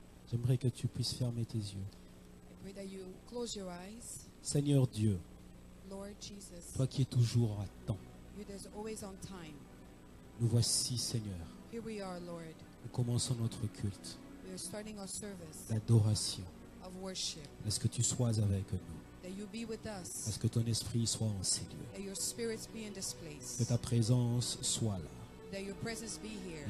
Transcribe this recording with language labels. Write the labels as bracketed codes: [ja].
[fr] J'aimerais que tu puisses fermer tes yeux. [en] I pray that you close your eyes. [fr] Seigneur Dieu, [en] Lord Jesus, [fr] toi qui es toujours à temps, [en] you that's always on time. [fr] nous voici, Seigneur. [en] Here we are, Lord. [fr] Nous commençons notre culte [en] We are starting our service [fr] d'adoration. [en] of worship. [fr] Laisse que tu sois avec nous. [en] That you be with us. [fr] Laisse que ton esprit soit en ces lieux. [en] That your spirits be in this place. [fr] Que ta présence soit là. [en] That your presence be here.